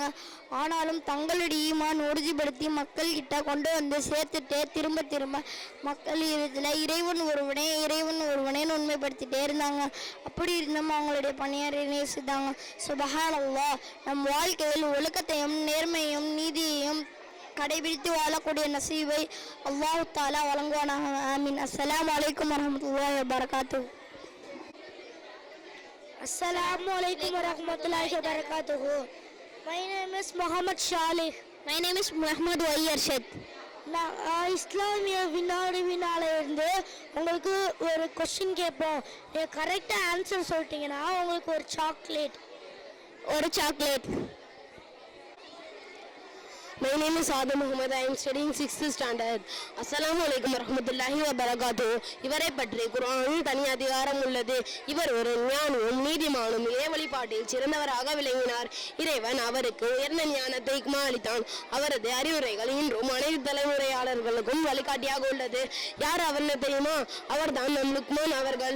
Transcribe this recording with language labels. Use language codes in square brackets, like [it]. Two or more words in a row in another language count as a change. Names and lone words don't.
[ta] ஆனாலும் தங்களுடைய ஈமான் உறுதிப்படுத்தி மக்கள்கிட்ட கொண்டு வந்து சேர்த்துட்டே திரும்ப திரும்ப மக்கள் இதில் இறைவன் ஒருவனேன்னு உண்மைப்படுத்திட்டே இருந்தாங்க. அப்படி இருந்தும் அவங்களுடைய பணியாற்றினே செய்தாங்க. சுபஹானல்லாஹ். நம் வாழ்க்கையில் ஒழுக்கத்தையும் நேர்மையும் நீதியையும் கடைபிடித்து வாழக்கூடிய நசீவை அல்லாஹ் தாலா வழங்குவானாக. ஆமீன். [ar] السلام عليكم ورحمة الله وبركاته. السلام عليكم ورحمة الله وبركاته. [en] My name is Muhammad Shalih. My name is Muhammad Y. Arshad. [ta] நான் இஸ்லாமிய வினால இருந்து உங்களுக்கு ஒரு கொஸ்டின் கேட்போம். நீங்கள் கரெக்டாக ஆன்சர் சொல்லிட்டீங்கன்னா உங்களுக்கு ஒரு சாக்லேட். [en] My name is Adam Muhammad. I am studying 6th standard. [ar] السلام عليكم ورحمة الله وبركاته. [ta] இவரை பற்றி குர்ஆனில் தனி அதிகாரம் உள்ளது. இவர் ஒரு ஞானியும் நீதிமானும் இறை வழிபாட்டில் சிறந்தவராக விளங்கினார். இறைவன் அவருக்கு உயர்ந்த ஞானத்தை அளித்தான். அவரது அறிவுரைகள் இன்றும் அனைத்து தலைமுறையாளர்களுக்கும் வழிகாட்டியாக உள்ளது. யார் அவர்னு தெரியுமா? அவர்தான் நம் லுக்மான் அவர்கள்.